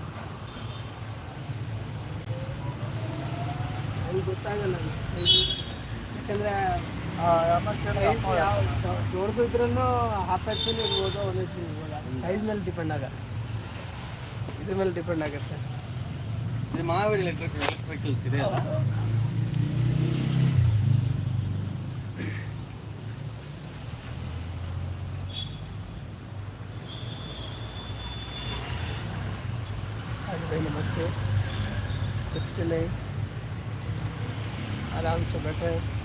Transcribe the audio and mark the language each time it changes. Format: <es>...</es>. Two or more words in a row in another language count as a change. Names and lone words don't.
<kn>ಅದು ಗೊತ್ತಾಗಲ್ಲ ಯಾಕಂದರೆ ದೊಡ್ಡದಿದ್ರೂ ಹಾಫ್ HP ಇರ್ಬೋದು, 1 HP ಇರ್ಬೋದು. ಸೈಜ್ ಮೇಲೆ ಡಿಪೆಂಡ್ ಆಗಲ್ಲ, ಇದ್ರ ಮೇಲೆ ಡಿಪೆಂಡ್ ಆಗುತ್ತೆ. ಇದು ಮಾವೇಲಿ ಎಲೆಕ್ಟ್ರಿಕಲ್ಸ್ ಇದೆ ಅಲ್ಲ?</kn> <hi>भाई नमस्ते, कुछ भी नहीं, आराम से बैठे हैं।</hi>